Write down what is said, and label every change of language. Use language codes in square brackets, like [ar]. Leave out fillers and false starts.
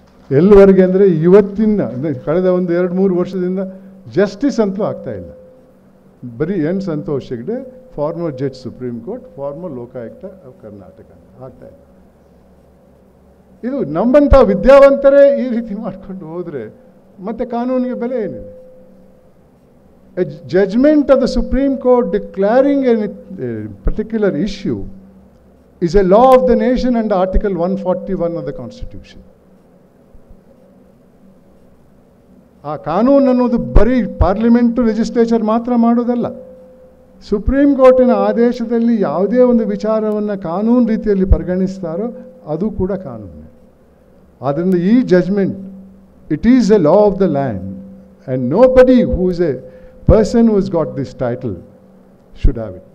[kn] ಎಲ್ಲಿವರೆಗೆ ಅಂದರೆ ಇವತ್ತಿನ ಕಳೆದ ಒಂದು 2-3 ವರ್ಷದಿಂದ ಜಸ್ಟಿಸ್ ಅಂತೂ ಆಗ್ತಾಯಿಲ್ಲ. [en] ಬರೀ N Santosh Hegde, former judge Supreme Court, former Lokayukta of Karnataka ಆಗ್ತಾಯಿಲ್ಲ. [kn] ಇದು ನಮ್ಮಂಥ ವಿದ್ಯಾವಂತರೇ ಈ ರೀತಿ ಮಾಡ್ಕೊಂಡು ಹೋದರೆ ಮತ್ತೆ ಕಾನೂನಿಗೆ ಬೆಲೆ ಏನಿದೆ? [en] A judgment of the Supreme Court declaring a particular issue is a law of the nation under Article 141 of the Constitution. [kn] ಆ ಕಾನೂನು ಅನ್ನೋದು ಬರೀ ಪಾರ್ಲಿಮೆಂಟು, ಲೆಜಿಸ್ಲೇಚರ್ ಮಾತ್ರ ಮಾಡೋದಲ್ಲ. ಸುಪ್ರೀಂ ಕೋರ್ಟಿನ ಆದೇಶದಲ್ಲಿ ಯಾವುದೇ ಒಂದು ವಿಚಾರವನ್ನು ಕಾನೂನು ರೀತಿಯಲ್ಲಿ ಪರಿಗಣಿಸ್ತಾರೋ ಅದು ಕೂಡ ಕಾನೂನು. ಆದ್ದರಿಂದ ಈ judgement, [en] It is a law of the land and nobody who is a person who has got this title should have it.